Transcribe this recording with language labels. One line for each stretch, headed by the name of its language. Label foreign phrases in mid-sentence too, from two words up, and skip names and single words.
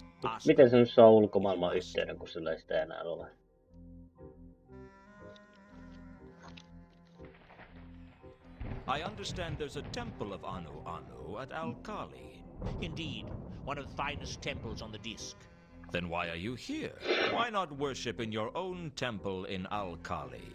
Finnish: Miten se nyt saa ulkomaailman yhteyden, kun sillä ei sitä enää ole?
English: I understand there's a temple of Anu Anu at Al-Khali. Indeed, one of the finest temples on the Disc. Then why are you here? Why not worship in your own temple in Al-Khali?